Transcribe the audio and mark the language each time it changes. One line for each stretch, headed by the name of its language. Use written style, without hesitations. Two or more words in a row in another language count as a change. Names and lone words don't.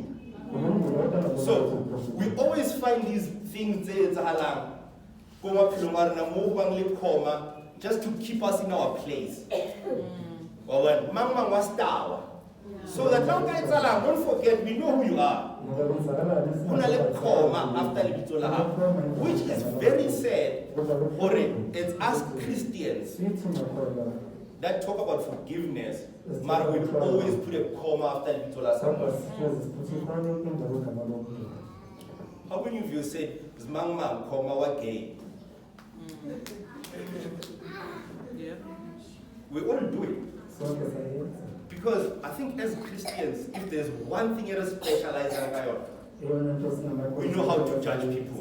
English: So we always find these things just to keep us in our place. So that now guys don't forget, we know who you are.
Southern Sotho: after lebitso la hao,
English: which is very sad. Or it's us Christians that talk about forgiveness, but we always put a comma after
Southern Sotho: lebitso la
English: someone. How many of you said,
Southern Sotho: "Mang mang comma wa gay"?
English: Yeah. We all do it. Because I think as Christians, if there's one thing that is specialized on, we know how to judge people.